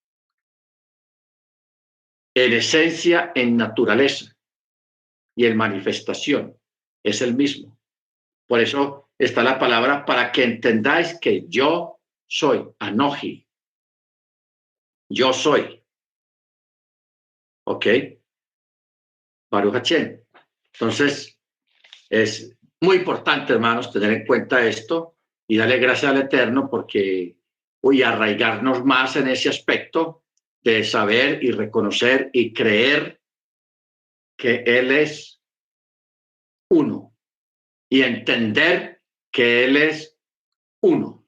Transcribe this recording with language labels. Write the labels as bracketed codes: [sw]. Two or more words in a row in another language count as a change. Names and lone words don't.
[es] En esencia, en naturaleza y en manifestación, es el mismo. Por eso está la palabra para que entendáis que yo soy, Anoji. Yo soy. ¿Ok? [he] ברוך השם. [es] Entonces, es muy importante, hermanos, tener en cuenta esto y darle gracias al Eterno porque voy a arraigarnos más en ese aspecto de saber y reconocer y creer que Él es uno y entender que Él es uno.